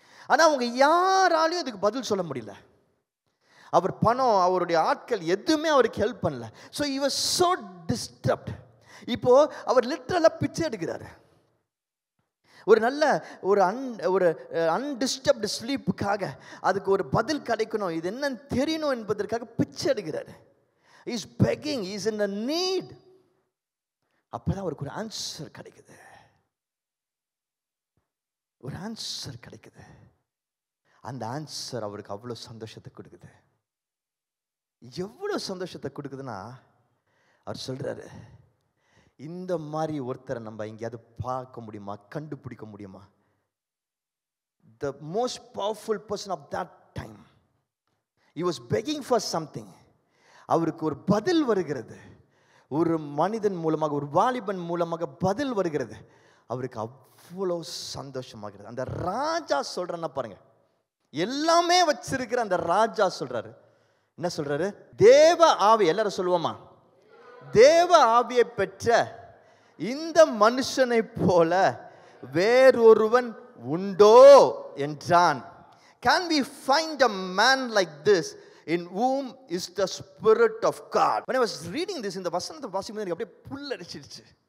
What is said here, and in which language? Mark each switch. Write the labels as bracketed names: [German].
[Tamil] ஆனால் அவங்க யாராலையும் அதுக்கு பதில் சொல்ல முடியல. அவர் பணம், அவருடைய ஆட்கள் எதுவுமே அவருக்கு ஹெல்ப் பண்ணல. [English] So he was so disturbed. [Tamil] இப்போ அவர் லிட்டரலாக பிச்சை எடுக்கிறாரு. ஒரு நல்ல ஒரு அன்டிஸ்டர்ப்டு ஸ்லீப்புக்காக, அதுக்கு ஒரு பதில் கிடைக்கணும், இது என்னன்னு தெரியணும் என்பதற்காக பிச்சை எடுக்கிறாரு. [English] He is begging, he is in a need. [Tamil] அப்பதான் அவருக்கு ஒரு ஆன்சர் கிடைக்குது, ஒரு ஆன்சர் கிடைக்குது. அந்த ஆன்சர் அவருக்கு அவ்வளோ சந்தோஷத்தை கொடுக்குது. எவ்வளோ சந்தோஷத்தை கொடுக்குதுன்னா, அவர் சொல்றாரு, இந்த மாதிரி ஒருத்தரை நம்ம எங்கேயாவது பார்க்க முடியுமா, கண்டுபிடிக்க முடியுமா? [English] The most powerful person of that time, he was begging for something. [Tamil] அவருக்கு ஒரு பதில் வருகிறது, ஒரு மனிதன் மூலமாக, ஒரு வாலிபன் மூலமாக பதில் வருகிறது. அவருக்கு அவ்வளோ சந்தோஷமாகிறது. அந்த ராஜா சொல்றேன்னா பாருங்க, எல்லாமே வச்சிருக்கிற அந்த ராஜா சொல்றாரு, என்ன சொல்றாரு? தேவ ஆவி, எல்லாரும் சொல்லுவோமா, தேவ ஆவியை பெற்ற இந்த மனுஷனை போல வேறொருவன் உண்டோ என்றான். [English] Can we find a man like this in whom is the Spirit of God? When I was reading this, [Tamil] இந்த வசனத்தை வாசிக்கும்போது எனக்கு அப்படியே புல்லரிச்சிடுச்சு.